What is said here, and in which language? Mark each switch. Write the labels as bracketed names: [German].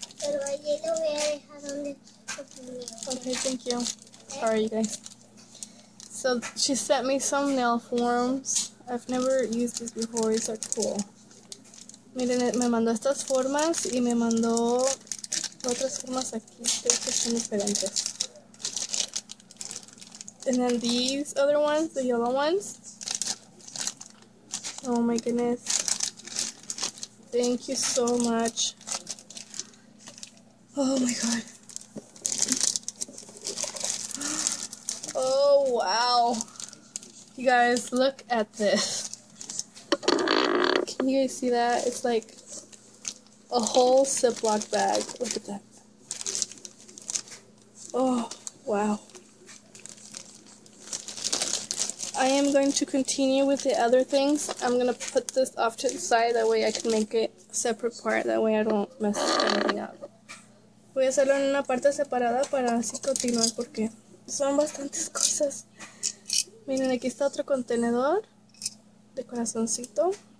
[Spanish] Pero a hielo voy a dejar donde lo ponía. [English] Okay, thank you. Sorry, you guys. So she sent me some nail forms. I've never used these before. These are cool. [Spanish] Miren, me mandó estas formas y me mandó otras formas aquí. Creo que son diferentes. [English] And then these other ones, the yellow ones. Oh my goodness. Thank you so much. Oh my god. Oh wow. You guys, look at this. Can you guys see that? It's like a whole Ziploc bag. Look at that. Oh, wow. I am going to continue with the other things. I'm going to put this off to the side. That way I can make it a separate part. That way I don't mess anything up. [Spanish] Voy a hacerlo en una parte separada para así continuar porque son bastantes cosas. Miren, aquí está otro contenedor de corazoncito.